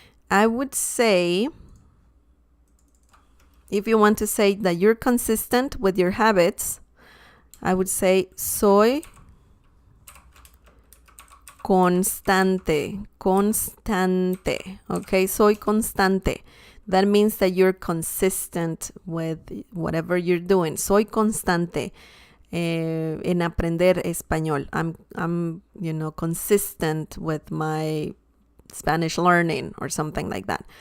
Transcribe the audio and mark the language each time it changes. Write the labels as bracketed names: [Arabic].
[English] I would say, if you want to say that you're consistent with your habits, I would say [Spanish] soy constante. Constante. Okay, soy constante. [English] That means that you're consistent with whatever you're doing. [Spanish] Soy constante en aprender español. [English] I'm consistent with my Spanish learning or something like that.